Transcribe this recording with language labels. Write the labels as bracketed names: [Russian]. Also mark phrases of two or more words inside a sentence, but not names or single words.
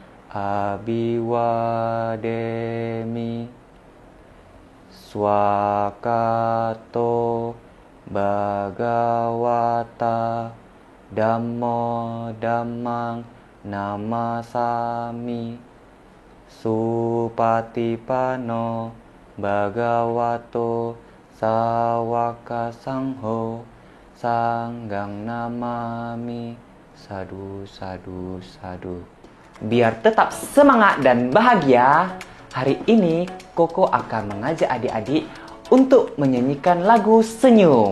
[Pali] Abiwademi Swakato Bhagawata Dhammo Dhammang Namasami Supatipano Bhagavato Sawaka Sangho Sanggang Namami. Sadu, sadu, sadu. [Indonesian] Biar tetap semangat dan bahagia, hari ini Koko akan mengajak adik-adik untuk menyanyikan lagu Senyum.